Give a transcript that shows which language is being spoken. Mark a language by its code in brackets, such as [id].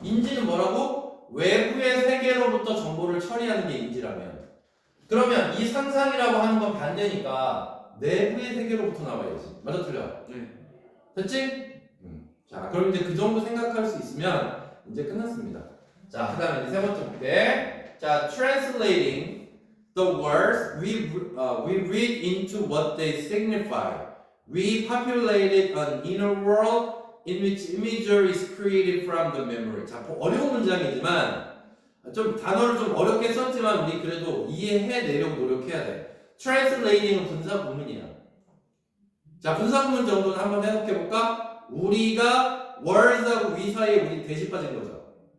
[ko] 인지는 뭐라고? 외부의 세계로부터 정보를 처리하는 게 인지라면. 그러면 이 상상이라고 하는 건 반대니까 내부의 세계로부터 나와야지. 맞아, 틀려? 네. 됐지? 자, 그럼 이제 그 정도 생각할 수 있으면 이제 끝났습니다. 자, 그 다음에 세 번째 볼게. [en] 자, translating the words we read into what they signify. We populated an inner world in which imagery is created from the memory. [ko] 자, 어려운 문장이지만 좀 단어를 좀 어렵게 썼지만 우리 그래도 이해해내려고 노력해야 돼. translating은 분사 구문이야. 자, 분사 구문 정도는 한번 해석해볼까? 우리가 words하고 we 사이에 우리 대시 빠진 거죠.